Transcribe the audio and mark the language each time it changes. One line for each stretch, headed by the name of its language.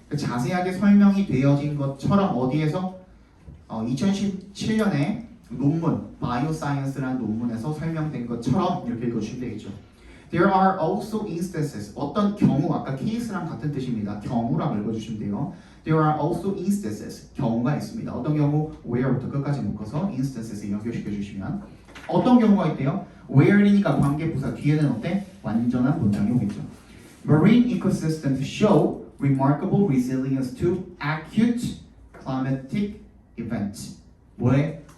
Korean: 자세하게 설명이 되어진 것처럼 어디에서 2017년에 논문, 바이오사이언스라는 논문에서 설명된 것처럼 이렇게 읽어주시면 되겠죠.
English: There are also instances,
Korean: 어떤 경우, 아까 case랑 같은 뜻입니다. 경우라고 읽어주시면 돼요.
English: There are also instances,
Korean: 경우가 있습니다. 어떤 경우, where부터 끝까지 묶어서 instances에 연결시켜 주시면 어떤 경우가 있대요? where이니까 관계부사 뒤에는 어때? 완전한 문장이 오겠죠.
English: Marine ecosystems show remarkable resilience to acute climatic events.
Korean: 뭐에?